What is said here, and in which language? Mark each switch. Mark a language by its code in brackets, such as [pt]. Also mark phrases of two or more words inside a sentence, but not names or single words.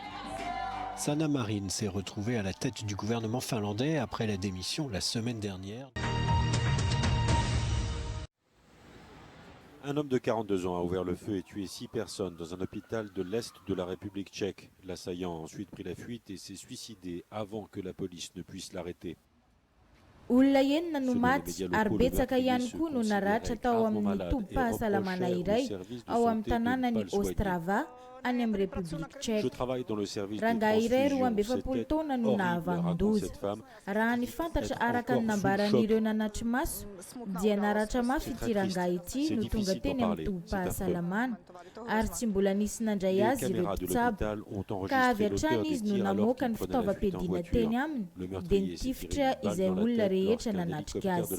[fr] Sanna Marin s'est retrouvée à la tête du gouvernement finlandais après la démission la semaine dernière. Un homme de 42 ans a ouvert le feu et tué 6 personnes dans un hôpital de l'Est de la République tchèque. L'assaillant a ensuite pris la fuite et s'est suicidé avant que la police ne puisse l'arrêter. [mg] Olona enina no maty ary betsaka ihany koa no naratra tao amin'ny tobi-pahasalamana iray ao amin'ny tanànany Ostrava any amin'ny République tchèque. Rangahy iray 27 taona no nahavangon-doza. Raha ny fantatra araka ny nambaran'ireo nanatry maso dia naratra mafy ity rangahy ity no tonga teny amin'ny tobi-pahasalamana ary tsy mbola nisy nandray azy ireo mpitsabo ka avy hatrany izy no namoaka ny fitaovam-piadiana teny aminy dia nitifitra izay olona rehetra nanatrika azy.